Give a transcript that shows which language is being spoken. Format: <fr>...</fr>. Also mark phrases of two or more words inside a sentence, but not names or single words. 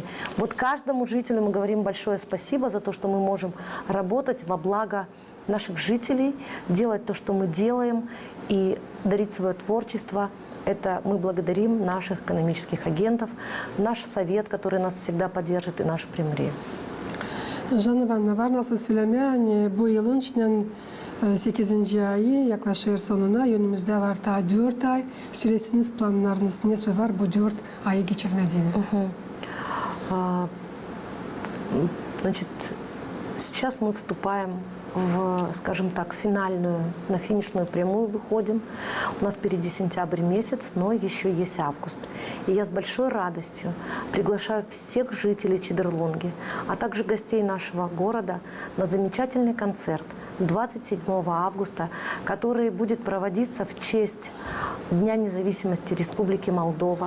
<ru>Вот каждому жителю мы говорим большое спасибо за то, что мы можем работать во благо наших жителей, делать то, что мы делаем, и дарить свое творчество. Это мы благодарим наших экономических агентов, наш совет, который нас всегда поддержит, и нашу примарию. Жанна Ивановна,</ru> <gag>var nasıl söylemeye bu yılın içinden 8. ayı yaklaşır sonuna. Önümüzde var daha 4 ay. Süresiniz, planlarınız ne var bu 4 ayı geçirmediğini?</gag> <ru>Значит, сейчас мы вступаем в, скажем так, на финишную прямую выходим. У нас впереди сентябрь месяц, но еще есть август. И я с большой радостью приглашаю всех жителей Чедрлунги, а также гостей нашего города на замечательный концерт 27 августа, который будет проводиться в честь Дня независимости Республики Молдова.</ru>